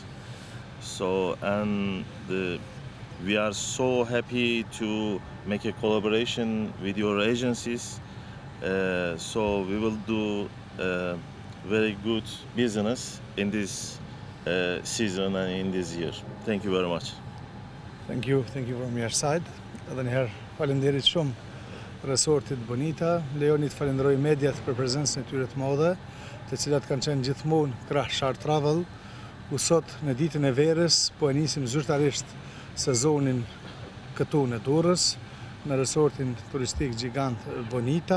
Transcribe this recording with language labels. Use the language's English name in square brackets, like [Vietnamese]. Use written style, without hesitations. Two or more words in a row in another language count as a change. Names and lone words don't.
[English] So, and we are so happy to make a collaboration with your agencies. So we will do very good business in this season and in this year. Thank you very much. Thank you from your side. [Albanian] Edhe një herë falenderit shumë resortit Bonita. Lejoni të falenderoj mediat për prezencën e tyre të madhe, të cilat kanë qenë gjithmonë krah Shar Travel, ku sot në ditën e verës po e nisim zyrtarisht sezonin këtu në Durrës, në resortin turistik gjigant Bonita.